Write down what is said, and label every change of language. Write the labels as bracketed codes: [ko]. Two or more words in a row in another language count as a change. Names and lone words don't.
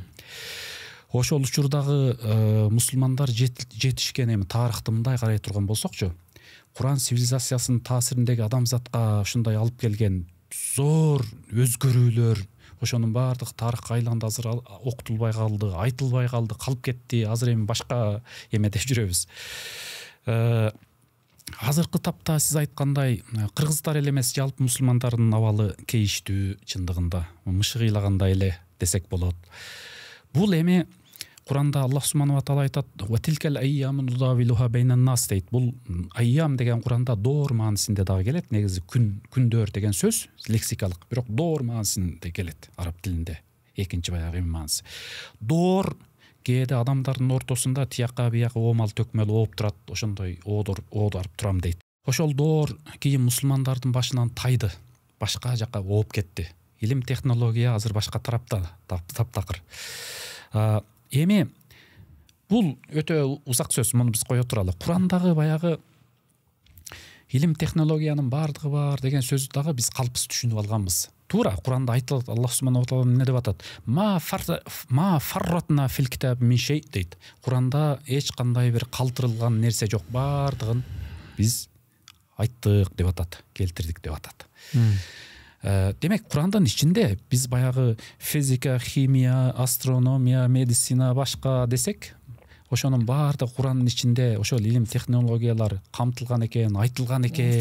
[ky] Ошол учурдагы мусулмандар жетишкен эми тарыхты мындай карай турган болсокчу, Куран цивилизациясынын таасириндеги адамзатка ушундай алып келген зор өзгөрүүлөр, ошонун баардыгы тарыхка айланды, азыр окутулбай калды, айтылбай калды, калып кетти. Азыр эми башка эмеде жүрөбүз. Азыркы тапта сиз айткандай кыргыздар эле эмес, жалпы мусулмандардын абалы кейиштүү, чындыгында мышык ыйлагандай эле десек болот. Бул эми Куранда [ar] الله سبحانه وتعالى айтат: "وتلك الأيام نداولها بين الناس" дейт. [ky] Бул айям деген Куранда доор маанисинде дагы келет. Негизи күндөр деген сөз лексикалык, бирок доор маанисинде келет араб тилинде. Экинчи баягы мааниси. Доор кээде адамдардын ортосунда тияка бияка оомал төкмөл ооп турат, ошондой оодарып турам дейт. Ошол доор кийин мусулмандардын башынан тайды, башка жака ооп кетти. Илим технология азыр башка тарапта, таптакыр. Эми бул өтө узак сөз, муну биз кое туралы. Курандагы баягы илим технологиянын баардыгы бар деген сөздү дагы биз калпсыз түшүнүп алганбыз. Туура, Куранда айтылат, [ar] الله سبحانه وتعالى [ky] эмне деп атат? [ar] ما فرطنا في الكتاب من شيء дейт. [ky] Куранда эч кандай бир калтырылган нерсе жок, баардыгын биз айттык деп атат, келтирдик деп атат. Демек, Курандын ичинде биз баягы физика, химия, астрономия, медицина башка десек, ошонун баардыгы Курандын ичинде ошол илим технологиялар камтылган экен, айтылган экен,